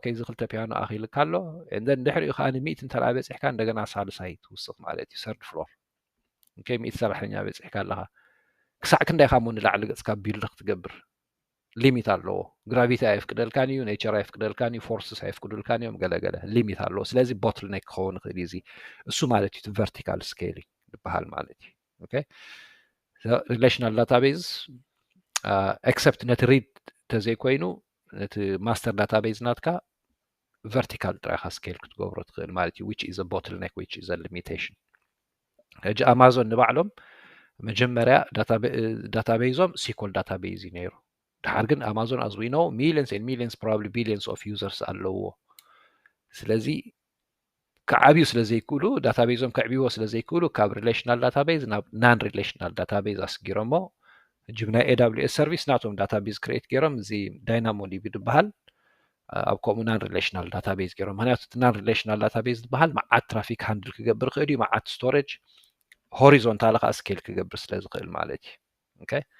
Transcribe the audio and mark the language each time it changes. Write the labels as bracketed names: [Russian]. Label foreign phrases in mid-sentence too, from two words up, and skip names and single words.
[Tigrinya] እዚ ክልተ ፒያኖ ኣኺልካ ኣሎ እንደን ድሕሪኡ ከኣኒ 100 እንተለኣ በፂሕካ እንደገና ሳልሳይ ትውስኽ ማለት እዩ [English] third floor okay [Tigrinya] 100 ሰራሕተኛ በፂሕካ ኣለካ ክሳዕ ክንደይ ካብ ንላዕሊ ገፅካ ቢልድ ክትገብር ሊሚት ኣለዎ ግራቪቲ ኣይፍቅደልካን እዩ ኔቸር ኣይፍቅደልካን እዩ ፎርስስ ኣይፍቅዱልካን እዮም ገለገለ ሊሚት ኣለዎ ስለዚ ቦትልኔክ ክኸውን ይኽእል እዚ እሱ ማለት እዩ [English] vertical scaling [Tigrinya] ዝበሃል ማለት እዩ ኦኬ [English] relational database except [Tigrinya] ነቲ ሪድ ተዘይኮይኑ ነቲ [English] master database [Tigrinya] ናትካ ቨርቲካል ጥራይካ ስኬል ክትገብሮ ትኽእል ማለት እዩ [English] which is a bottleneck which is a limitation [Tigrinya] ሕጂ ኣማዞን ንባዕሎም መጀመርያ ዳታቤዞም [English] SQL database [Tigrinya] እዩ ነይሩ ድሓር ግን ኣማዞን [English] as we know millions and millions probably billions of users [Tigrinya] ኣለውዎ ስለዚ ከዓብዩ ስለዘይክእሉ ዳታቤዞም ከዕብይዎ ስለዘይክእሉ ካብ [English] relational database [Tigrinya] ናብ [English] non-relational database [Tigrinya] ኣስጊሮሞ ሕጂ ብናይ AWS ሰርቪስ ናቶም [English] database create [Tigrinya] ገይሮም እዚ ዳይናሞ ዲቢ ዝበሃል ኣብ ከምኡ [English] non-relational database [Tigrinya] ገይሮም ምክንያቱ እቲ [English] non-relational database [Tigrinya] ዝበሃል መዓት [English] traffic handle [Tigrinya] ክገብር ክእል እዩ መዓት [English] storage horizontal [Tigrinya] ከዓ ስኬል ክገብር ስለ ዝኽእል ማለት እዩ ኦኬ